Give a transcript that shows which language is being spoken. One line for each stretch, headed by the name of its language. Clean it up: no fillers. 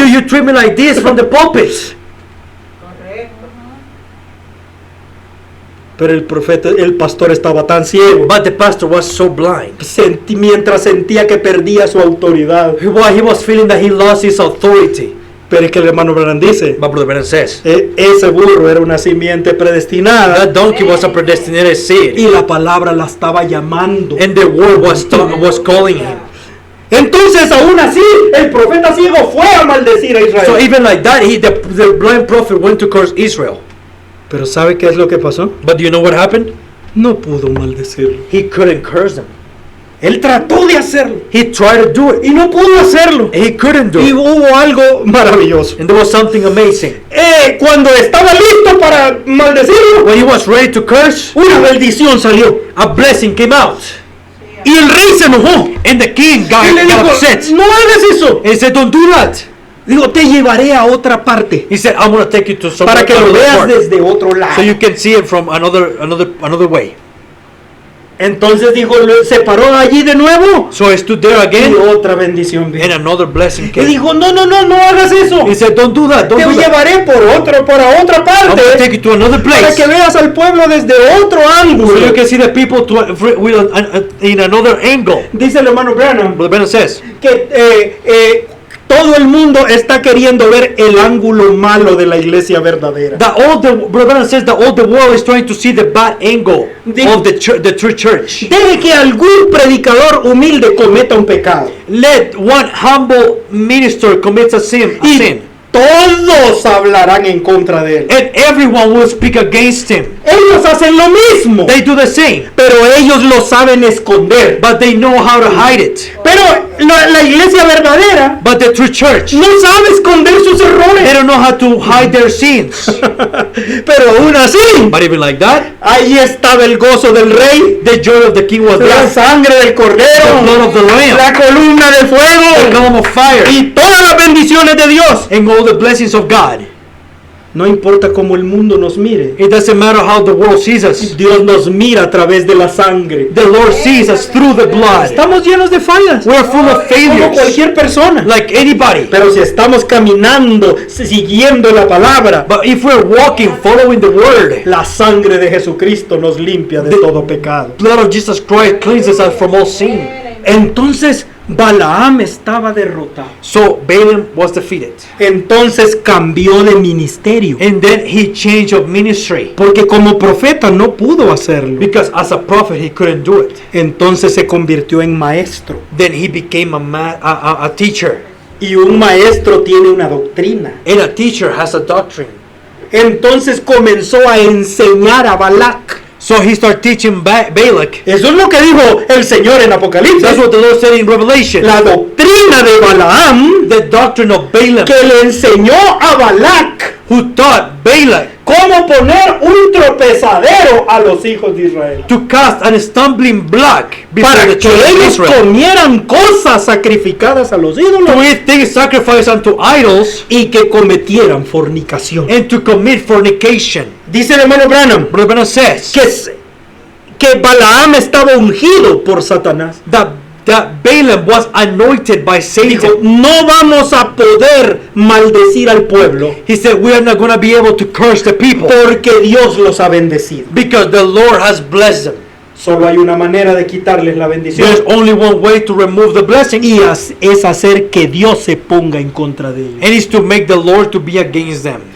English: do you treat me like this from the pulpit?
Spanish: Pero el pastor estaba tan ciego.
English: But the pastor was so blind.
Spanish: Mientras sentía que perdía su autoridad.
English: While he was feeling that he lost his authority.
Spanish: Pero es que el hermano Branham dice,
English: But Brother Branham says,
Spanish: ese burro era una simiente predestinada.
English: that donkey was a predestinated seed.
Spanish: Y la palabra la estaba llamando.
English: And the word was calling him.
Spanish: Entonces aún así el profeta ciego fue a maldecir a Israel.
English: So even like that, the blind prophet went to curse Israel.
Spanish: Pero ¿sabe qué es lo que pasó?
English: But do you know what happened?
Spanish: No pudo maldecirlo.
English: He couldn't curse them.
Spanish: Él trató de hacerlo
English: He tried to do it.
Spanish: y no pudo hacerlo.
English: He couldn't do
Spanish: Y
English: it.
Spanish: hubo algo maravilloso.
English: And there was something amazing.
Spanish: Cuando estaba listo para maldecirlo,
English: When he was ready to curse,
Spanish: una bendición salió.
English: a blessing came out.
Spanish: Y el rey se enojó.
English: And the king
Spanish: Y
English: got
Spanish: le dijo,
English: upset.
Spanish: no hagas eso.
English: He said, don't do that.
Spanish: Digo, te llevaré a otra parte
English: He said, I'm going to take you to some
Spanish: para que lo veas desde otro
English: so
Spanish: lado.
English: you can see it from another way.
Spanish: Entonces dijo, se paró allí de nuevo
English: So he stood there
Spanish: y
English: again,
Spanish: otra bendición
English: and
Spanish: vino.
English: another blessing
Spanish: Y
English: came.
Spanish: dijo, no hagas eso.
English: He said, don't do that. Don't
Spanish: Te
English: do that.
Spanish: llevaré para otra
English: I'm going to take
Spanish: parte
English: you to another
Spanish: para
English: place
Spanish: que veas al pueblo desde otro
English: so
Spanish: ángulo.
English: you can see the people in another angle.
Spanish: Dice el hermano Branham
English: Brother Bennett says
Spanish: que todo el mundo está queriendo ver el ángulo malo de la iglesia verdadera.
English: that Brother Bennett says that all the world is trying to see the bad angle of the true church.
Spanish: Deje que algún predicador humilde cometa un pecado.
English: Let one humble minister commit a sin,
Spanish: Y todos hablarán en contra de él.
English: and everyone will speak against him.
Spanish: Ellos hacen lo mismo,
English: They do the same,
Spanish: pero ellos lo saben esconder.
English: but they know how to hide it.
Spanish: Pero la iglesia verdadera
English: But the true church,
Spanish: no sabe esconder sus
English: they
Spanish: errores.
English: don't know how to hide their sins.
Spanish: Pero aún así,
English: But even like that,
Spanish: ahí estaba el gozo del rey,
English: the joy of the king was
Spanish: la
English: there.
Spanish: sangre del
English: The
Spanish: cordero,
English: blood of the lamb,
Spanish: la columna de
English: the
Spanish: fuego
English: column of fire,
Spanish: y todas las bendiciones de Dios.
English: and all the blessings of God.
Spanish: No importa cómo el mundo nos mire,
English: It doesn't matter how the world sees us.
Spanish: Dios nos mira a través de la sangre.
English: The Lord sees us through the blood.
Spanish: Estamos llenos de fallas,
English: We're full of
Spanish: como
English: failures,
Spanish: cualquier persona.
English: like anybody.
Spanish: Pero si estamos caminando, siguiendo la palabra,
English: But if we're walking, following the word,
Spanish: la sangre de Jesucristo nos limpia de todo pecado.
English: the blood of Jesus Christ cleanses us from all sin.
Spanish: Entonces Balaam estaba derrotado.
English: So Balaam was defeated.
Spanish: Entonces cambió de ministerio.
English: And then he changed of ministry.
Spanish: Porque como profeta no pudo hacerlo.
English: Because as a prophet he couldn't do it.
Spanish: Entonces se convirtió en maestro.
English: Then he became a teacher.
Spanish: Y un maestro tiene una doctrina.
English: And a teacher has a doctrine.
Spanish: Entonces comenzó a enseñar a Balac.
English: So he started teaching Balak.
Spanish: Eso es lo que dijo el Señor en Apocalipsis.
English: That's what the Lord said in Revelation.
Spanish: La doctrina de Balaam
English: The doctrine of Balaam,
Spanish: que le enseñó a Balac
English: who taught Balak
Spanish: cómo poner un tropezadero a los hijos de Israel.
English: to cast a stumbling block before
Spanish: Para
English: the
Spanish: que
English: children of
Spanish: ellos
English: Israel.
Spanish: comieran cosas sacrificadas a los ídolos
English: To eat things sacrificed unto idols
Spanish: y que cometieran fornicación.
English: and to commit fornication.
Spanish: Dice el hermano Branham
English: Brother Branham says
Spanish: que Balaam estaba ungido por Satanás.
English: that Balaam was anointed by
Spanish: Dijo,
English: Satan.
Spanish: no vamos a poder maldecir al pueblo
English: He said, we are not going to be able to curse the people
Spanish: porque Dios los ha bendecido.
English: because the Lord has blessed them.
Spanish: Solo hay una manera de quitarles la
English: There's
Spanish: bendición
English: only one way to remove the blessing,
Spanish: y es hacer que Dios se ponga en contra de ellos.
English: and it's to make the Lord to be against them.